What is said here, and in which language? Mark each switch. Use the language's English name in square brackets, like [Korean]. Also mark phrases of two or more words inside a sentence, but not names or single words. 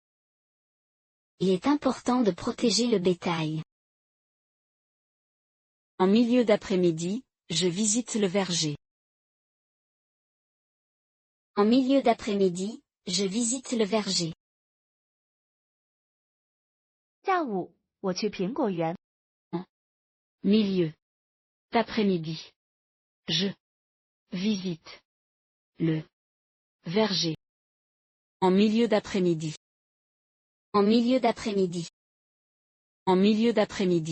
[French] Il est important de protéger le bétail. En milieu d'après-midi, je visite le verger. En milieu d'après-midi, je visite le verger. [Chinese] 下午，我去苹果园。 [French] Milieu d'après-midi. Je visite le verger. En milieu d'après-midi. En milieu d'après-midi. En milieu d'après-midi.